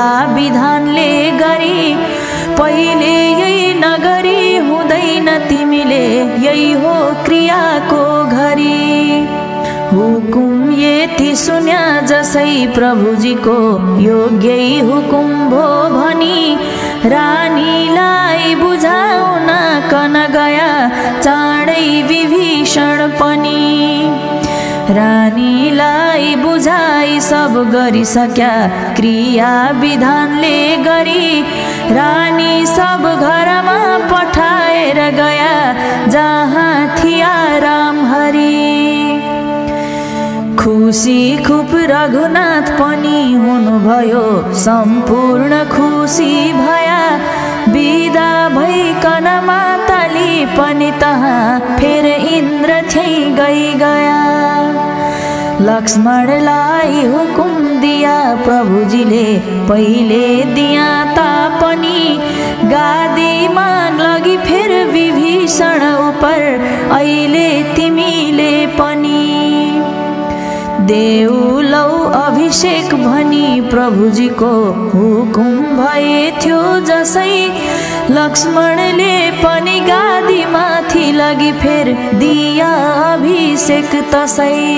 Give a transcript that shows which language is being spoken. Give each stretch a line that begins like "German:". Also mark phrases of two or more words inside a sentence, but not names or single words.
Nepali: विधानले गरी पहिले यही नगरी हुँदैन तिमीले यही हो क्रियाको घरी हुकुम यति सुन्या जसै प्रभुजीको योग्यै हुकुम भो भनी रानीलाई बुझाउन कन गया चाँडै विभीषण पनि रानीलाई बुझाई सब गरिसक्या क्रिया विधानले गरी रानी सब घरमा पठाएर गया जहाँ थिया राम हरि खुसी खुब रघुनाथ पनि हुनुभयो सम्पूर्ण खुसी भया बिदा भइकन माताली पनि तहाँ फेर इन्द्र थिए गया लक्ष्मणलाई हुकुम दिया प्रभुजीले पहिले दिया तापनि गादीमा लगी फेर विभीषण उपर अहिले तिमीले पनि देउलौ अभिषेक भनी प्रभुजीको हुकुम भए थियो जसै लक्ष्मणले पनि गादी माथि लगी फेर दिया अभिषेक तसै